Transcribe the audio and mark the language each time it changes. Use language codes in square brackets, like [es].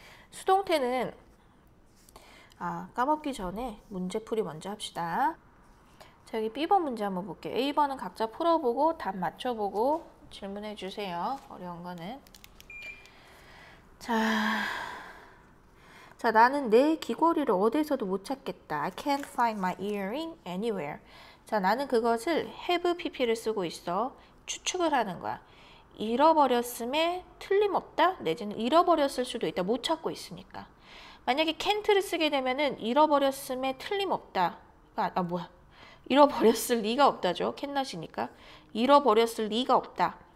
[ko] 수동태는 까먹기 전에 문제풀이 먼저 합시다. 자, 여기 B번 문제 한번 볼게요. A번은 각자 풀어보고 답 맞춰보고 질문해 주세요. 어려운 거는. 자, 나는 내 귀걸이를 어디서도 못 찾겠다. [en] I can't find my earring anywhere. [ko] 자, 나는 그것을 have pp를 쓰고 있어. 추측을 하는 거야. 잃어버렸음에 틀림없다? 내지는 잃어버렸을 수도 있다. 못 찾고 있으니까. 만약에 can't를 쓰게 되면은 잃어버렸음에 틀림없다. 잃어버렸을 리가 없다죠. 캔낫이니까. 잃어버렸을 리가 없다.